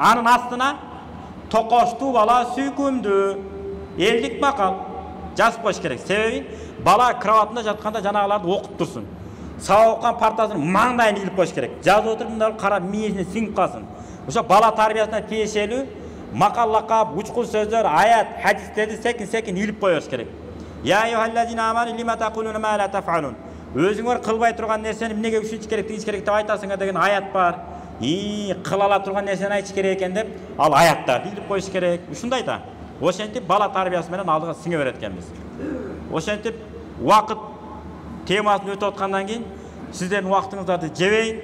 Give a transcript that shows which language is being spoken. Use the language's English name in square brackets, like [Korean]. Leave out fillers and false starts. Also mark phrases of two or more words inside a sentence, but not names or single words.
[Kyrgyz] Анын астына токоштуу бала сүйкүмдүү, элдик макал жазып коюш керек. Себеби бала кроватында жатканда жанагыларды окуп турсун. Сабак окуган партасын маңдайын илип коюш керек. Жазып отурганда карап мээсине сиңип калсын. Ошо бала тарбиясына тиешелүү макал лакап, учкул сөздөр, аят, хадистерди секин илип коюш керек. [Arabic] يا أيها الذين آمنوا لم تقولون ما لا تفعلون. [Kyrgyz] Өзүңөр кылбай турган нерсени эмнеге ушунча керек, тигиш керек деп айтасыңар деген аят бар. Кыла ала турган нерсени айтыш керек экен деп, ал аяттарды илип коюш керек. Ушундай да. Ошентип бала тарбиясы менен алдыга сиңе берет экенбиз. Ошентип убакыт темасын өтүп аткандан кийин сиздердин убактыңыздарды жебейин.